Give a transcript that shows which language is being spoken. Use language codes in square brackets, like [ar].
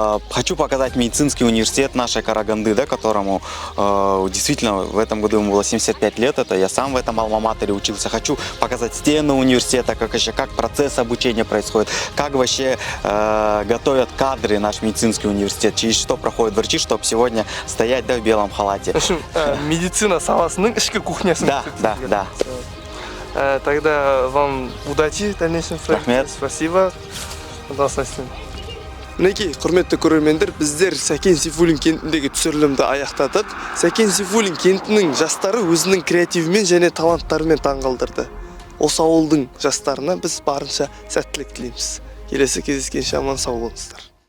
[ru] Хочу показать медицинский университет нашей Караганды, да, которому действительно в этом году ему было 75 лет, это я сам в этом алма-матере учился. Хочу показать стены университета, как процесс обучения происходит, как вообще готовят кадры наш медицинский университет, через что проходят врачи, чтобы сегодня стоять, да, в белом халате. В общем, [kk] медицина саласының ішкі кухнясын. [ru] Да. Тогда вам удачи в дальнейшем. [kk] Рахмет. [ru] Спасибо. [kk] Мінекей, құрметті көрермендер, біздер Сәкен Сейфуллин кентіндегі түсірілімді аяқтадық. Сәкен Сейфуллин кентінің жастары өзінің креативімен және таланттарымен таңғалдырды. Осы ауылдың жастарына біз барынша сәттілік тілейміз. Келесі кездескенше аман сау болыңыздар.